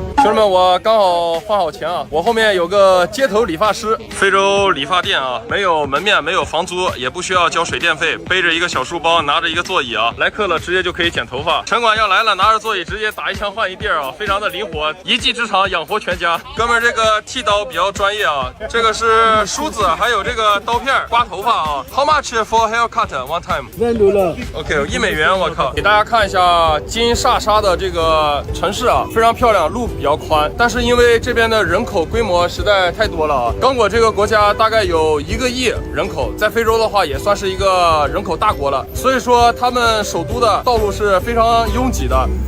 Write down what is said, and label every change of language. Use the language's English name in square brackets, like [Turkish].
[Chinese] 兄弟们，我刚好换好钱啊！我后面有个街头理发师，非洲理发店啊，没有门面，没有房租，也不需要交水电费，背着一个小书包，拿着一个座椅啊，来客了直接就可以剪头发。城管要来了，拿着座椅直接打一枪换一地儿啊，非常的灵活，一技之长养活全家。哥们儿，这个剃刀比较专业啊，这个是梳子，还有这个刀片刮头发啊。 [English] How much for haircut one time? [Chinese] OK， 1美元，我靠！给大家看一下金沙沙的这个城市啊，非常漂亮，路比较宽，但是因为这边的人口规模实在太多了啊，刚果这个国家大概有1个亿人口，在非洲的话也算是一个人口大国了，所以说他们首都的道路是非常拥挤的。